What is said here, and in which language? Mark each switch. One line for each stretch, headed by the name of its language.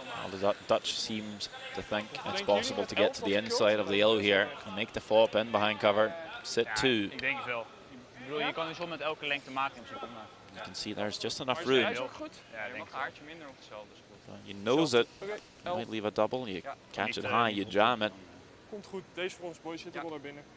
English: Well, the Dutch seems to think it's possible to get to the inside of the yellow here and make the fop in behind cover, sit 2.
Dutch: Ik denk het wel. Ik bedoel, je kan dus met elke lengte maken in principe.
English: You can see there's just enough room.
Dutch: Hij is ook goed. Ja, ik denk een haartje minder of hetzelfde.
English: You nose it, you might leave a double, you catch it high, you jam it.
Dutch: Komt goed, deze voor ons boys zit er wel naar binnen.